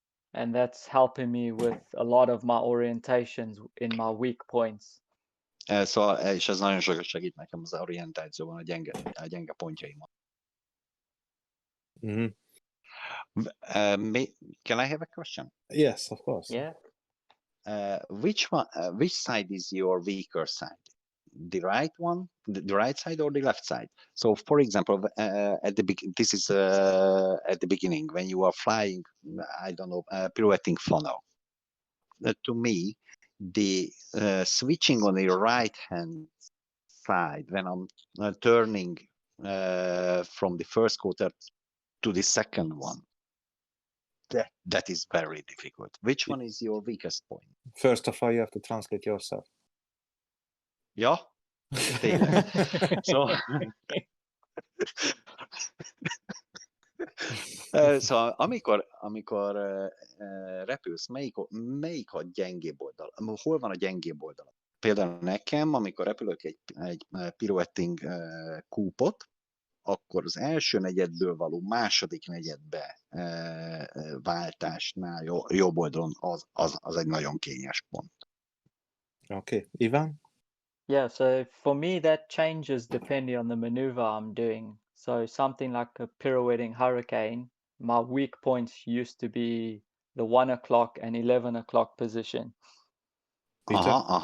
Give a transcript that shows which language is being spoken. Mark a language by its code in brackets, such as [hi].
[en] And that's helping me with a lot of my orientations in my weak points. [hu] Szóval, és ez nagyon sokat segít nekem az orientációban, a gyenge pontjaimon. Mhm. [en] Can I have a question? Yes, of course. Yeah. Which side is your weaker side? The right one, the right side, or the left side? So, for example, this is at the beginning when you are flying. I don't know, pirouetting funnel. To me, the switching on the right hand side when I'm turning from the first quarter to the second one. That is very difficult. Which one is your weakest point? First of all, you have to translate yourself. [hu] Ja, tényleg. Szóval, szóval amikor repülsz, melyik a gyengébb oldal? Hol van a gyengébb oldal? Például nekem, amikor repülök egy pirouetting kúpot, akkor az első negyedből való második negyedbe váltásnál jobb oldalon az egy nagyon kényes pont. [en] Okay, Ivan? Yeah, so for me, that changes depending on the maneuver I'm doing. So something like a pirouetting hurricane, my weak points used to be the 1 o'clock and 11 o'clock position. Peter?